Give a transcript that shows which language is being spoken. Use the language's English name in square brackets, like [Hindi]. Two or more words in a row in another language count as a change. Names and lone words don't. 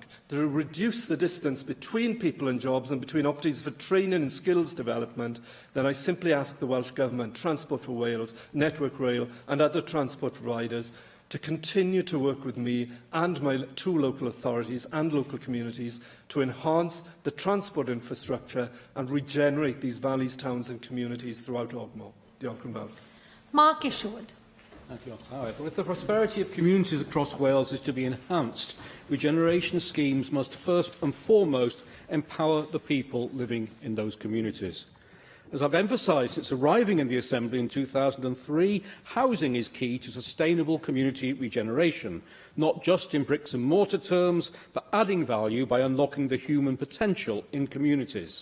[English] To reduce the distance between people and jobs and between opportunities for training and skills development, then I simply ask the Welsh Government, Transport for Wales, Network Rail and other transport providers to continue to work with me and my two local authorities and local communities to enhance the transport infrastructure and regenerate these valleys, towns and communities throughout Ogmore. [Welsh] Diolch yn fawr. Mark Isherwood. [English] Thank you. Well, if the prosperity of communities across Wales is to be enhanced, regeneration schemes must first and foremost empower the people living in those communities. As I've emphasised since arriving in the Assembly in 2003, housing is key to sustainable community regeneration, not just in bricks and mortar terms, but adding value by unlocking the human potential in communities.